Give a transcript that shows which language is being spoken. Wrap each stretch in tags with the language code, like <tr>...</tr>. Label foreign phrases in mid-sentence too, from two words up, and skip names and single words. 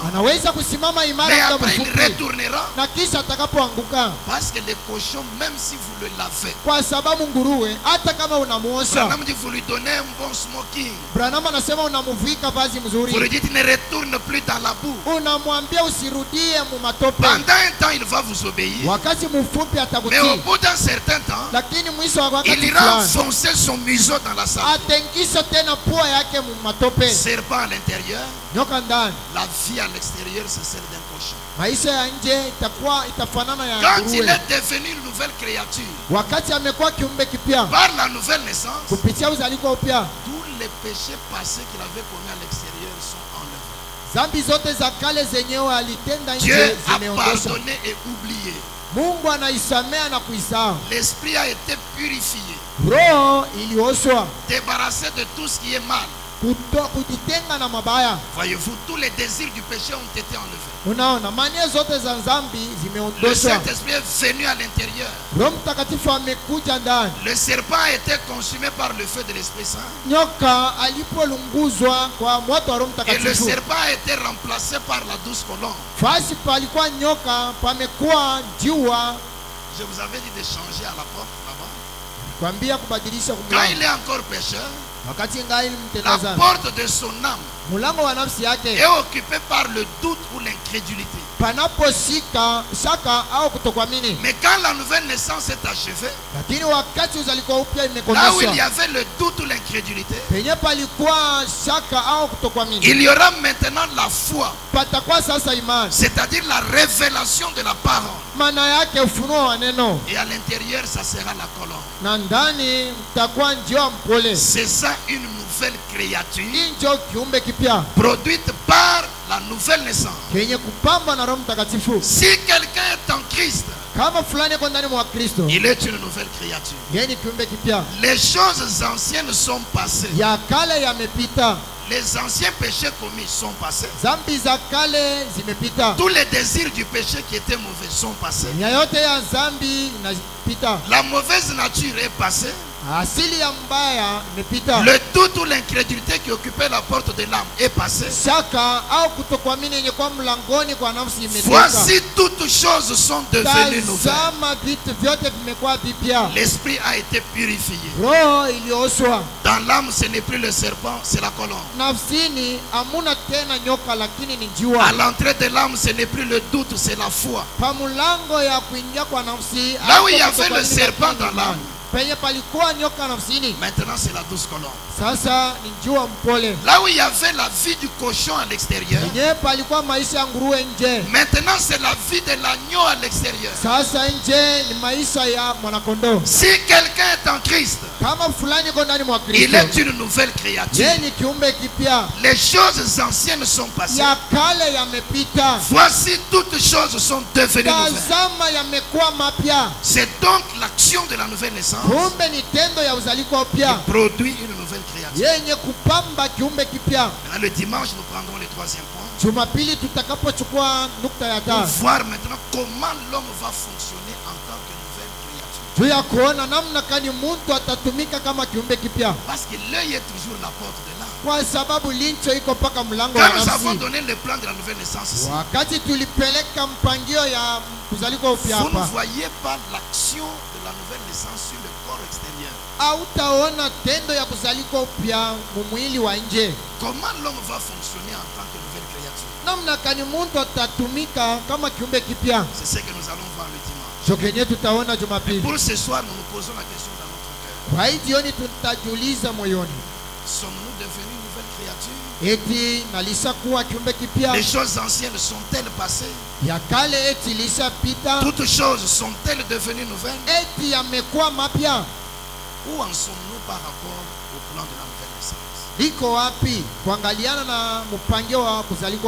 <sw>anaweza kusimama</sw> <fr>mais</fr> <sw>imara muda</sw> <fr>après il</fr> <sw>mfupi,</sw> <fr>retournera.</fr> <sw>na kisha atakapoanguka.</sw> <fr>Parce que les cochons, même si vous le lavez,</fr> <sw>Kwa sababu nguruwe hata kama unamuosha,</sw> <fr>Branham dit vous lui donnez un bon smoking,</fr> <sw>Branham anasema unamuvika vazi</sw> <fr>vous lui</fr> <sw>mzuri,</sw> <fr>dites ne retourne plus dans la boue.</fr> <sw>unamwambia usirudie mu matope.</sw> <fr>Pendant un temps, il va vous obéir.</fr> <sw>Wakati mfupi</sw> <fr>Mais au</fr> <sw>atakutii,</sw> <fr>bout d'un certain temps,</fr> <sw>lakini mwisho wa</sw> <fr>il</fr> <sw>wakati</sw> <fr>ira</fr> <sw>fulani</sw> <fr>enfoncer son museau dans la salle.</fr> <sw>atengisha tena pua yake mu matope.</sw> <fr>Serpent à l'intérieur,</fr> <sw>Nyoka ndani,</sw> <fr>la vie à l'extérieur, c'est celle d'un cochon.</fr> <sw>maisha ya nje itafanana ya</sw> <fr>Quand il</fr> <sw>nguruwe.</sw> <fr>est devenu une nouvelle créature,</fr> <sw>Wakati amekuwa kiumbe kipya</sw> <fr>par la nouvelle naissance,</fr> <sw>kupitia uzaliko upya,</sw> <fr>tous les péchés passés qu'il avait commis à l'extérieur sont enlevés.</fr> <sw>zambi zote za kale zenyewe alitenda</sw> <fr>Dieu</fr> <sw>nje</sw> <fr>a</fr> <sw>zimeondosha.</sw> <fr>pardonné et oublié.</fr> <sw>Mungu anaisamea na kuisahau.</sw> <fr>L'esprit a été purifié,</fr> <sw>Roho ilioshwa</sw> <fr>débarrassé de tout ce qui est mal.</fr> <sw>kujitenga na mabaya.</sw> <fr>Voyez-vous, tous les désirs du péché ont été enlevés.</fr> <sw>Unaona, mania zote za dhambi</sw> <fr>Le</fr> <sw>zimeondoshwa.</sw> <fr>Saint-Esprit est venu à l'intérieur.</fr> <sw>Roho Mtakatifu amekuja ndani.</sw> <fr>Le serpent a été consumé par le feu de l'Esprit Saint.</fr> <sw>Nyoka alipolunguzwa kwa moto wa Roho</sw> <fr>Et le</fr> <sw>Mtakatifu,</sw> <fr>serpent a été remplacé par la douce colombe.</fr> <sw>fasi palikuwa nyoka pamekuwa njiwa.</sw> <fr>Je vous avais dit de changer à la porte là-bas.</fr> <sw>Kwambia kubadilisha</sw> <fr>Quand</fr> <sw>kumlango.</sw> <fr>il est encore pécheur,</fr> <sw>Wakati ngai</sw> <fr>la</fr> <sw>mtenda dhambi,</sw> <fr>porte de son âme</fr> <sw>mulango wa nafsi</sw> <fr>est</fr> <sw>yake</sw> <fr>occupée par le doute ou l'incrédulité.</fr> <sw>panaposhika shaka au kutokuamini.</sw> <fr>Mais quand la nouvelle naissance est achevée,</fr> <sw>Lakini wakati uzaliko upya</sw> <fr>là où il y</fr> <sw>imekomeshwa,</sw> <fr>avait le doute ou l'incrédulité,</fr> <sw>penye palikuwa shaka au kutokuamini,</sw> <fr>il y aura maintenant la foi,</fr> <sw>patakuwa sasa imani,</sw> <fr>c'est-à-dire la révélation de la parole.</fr> <sw>maana yake ufunuo wa neno,</sw> <fr>Et à l'intérieur, ça sera la colombe.</fr> <sw>na ndani mtakuwa njiwa mpole.</sw> <fr>C'est ça une nouvelle créature</fr> <sw>Hii ndio kiumbe kipya</sw> <fr>produite par la nouvelle naissance.</fr> <sw>kenye kupamba na Roho Mtakatifu.</sw> <fr>Si quelqu'un est en Christ,</fr> <sw>Kama fulani yuko ndani mwa Kristo,</sw> <fr>il est une nouvelle créature.</fr> <sw>yeye ni kiumbe kipya,</sw> <fr>Les choses anciennes sont passées.</fr> <sw>ya kale yamepita,</sw> <fr>Les anciens péchés commis sont passés.</fr> <sw>zambi za kale zimepita,</sw> <fr>Tous les désirs du péché qui étaient mauvais sont passés.</fr> <sw>nia yote ya zambi inapita,</sw> <fr>La mauvaise nature est passée.</fr> <sw>asili ya mbaya imepita,</sw> <fr>Le doute ou l'incrédulité qui occupait la porte de l'âme est passé.</fr> <sw>shaka au kutokuamini yenye kwa mlangoni kwa nafsi imetoka.</sw> <fr>Voici toutes choses sont devenues nouvelles.</fr> <sw>Tazama vitu vyote vimekuwa vipya,</sw> <fr>L'esprit a été purifié.</fr> <sw>roho ilioshwa.</sw> <fr>Dans l'âme, ce n'est plus le serpent, c'est la colombe.</fr> <sw>Nafsini hamuna tena nyoka, lakini ni</sw> <fr>À</fr> <sw>njiwa.</sw> <fr>l'entrée de l'âme, ce n'est plus le doute, c'est la foi.</fr> <sw>Pa mulango ya kuingia kwa nafsi,</sw> <fr>Là où il y</fr> <sw>hapo</sw> <fr>avait le</fr> <sw>kutokuamini</sw> <fr>serpent</fr> <sw>lakini</sw> <fr>dans l'âme,</fr> <sw>penye palikuwa nyoka nafsini,</sw> <fr>maintenant c'est la douce colombe.</fr> <sw>sasa ni njiwa mpole.</sw> <fr>Là où il y avait la vie du cochon à l'extérieur,</fr> <sw>Penye palikuwa maisha ya nguruwe nje,</sw> <fr>maintenant c'est la vie de l'agneau à l'extérieur.</fr> <sw>sasa nje ni maisha ya mwanakondoo.</sw> <fr>Si quelqu'un est en Christ,</fr> <sw>Kama fulani iko ndani mwa</sw> <fr>il</fr> <sw>Kristo,</sw> <fr>est une nouvelle créature.</fr> <sw>yeye ni kiumbe kipya,</sw> <fr>Les choses anciennes sont passées.</fr> <sw>ya kale yamepita,</sw> <fr>Voici toutes choses sont devenues nouvelles.</fr> <sw>tazama yamekuwa mapya.</sw> <fr>C'est donc l'action de la nouvelle naissance</fr> <sw>Kumbe ni tendo ya uzaliko upya</sw> <fr>qui produit une nouvelle créature.</fr> <sw>yenye kupamba kiumbe kipya.</sw> <fr>Maintenant, le dimanche, nous prendrons le troisième point</fr> <sw>Jumapili tutakapochukua nukta ya</sw> <fr>pour</fr> <sw>tano</sw> <fr>voir maintenant comment l'homme va fonctionner en tant que nouvelle créature.</fr> <sw>juu ya kuona namna kani muntu atatumika kama kiumbe kipya,</sw> <fr>Parce que l'œil est toujours la porte de l'âme.</fr> <sw>kwa sababu lincho iko mpaka mlango wa</sw> <fr>Quand nous avons</fr> <sw>nafsi.</sw> <fr>donné le plan de la nouvelle naissance ici,</fr> <sw>Wakati tulipeleka mpangio ya kuzaliko upya</sw> <fr>vous ne</fr> <sw>hapa,</sw> <fr>voyez pas l'action de la nouvelle naissance sur le corps extérieur.</fr> <sw>hautaona tendo ya kuzaliko upya mumwili wa nje,</sw> <fr>Comment l'homme va fonctionner en tant que nouvelle créature?</fr> <sw>namna kani muntu atatumika kama kiumbe kipya.</sw> <fr>C'est ce que nous allons voir le dimanche.</fr> <sw>Jo kenye tutaona Jumapili.</sw> <fr>Pour ce soir, nous nous posons la question dans notre cœur.</fr> <sw>Kwa hii jioni tutajiuliza moyoni,</sw> <fr>Sommes-nous devenus une nouvelle créature?</fr> <sw>eti nalishakuwa kiumbe kipya,</sw> <fr>Les choses anciennes sont-elles passées?</fr> <sw>ya kale eti ilishapita,</sw> <fr>Toutes choses sont-elles devenues nouvelles?</fr> <sw>eti yamekuwa mapya.</sw> <fr>Où en sommes-nous par rapport au plan de la nouvelle naissance?</fr> <sw>Liko wapi kuangaliana na mpangio wa kuzalikwa</sw>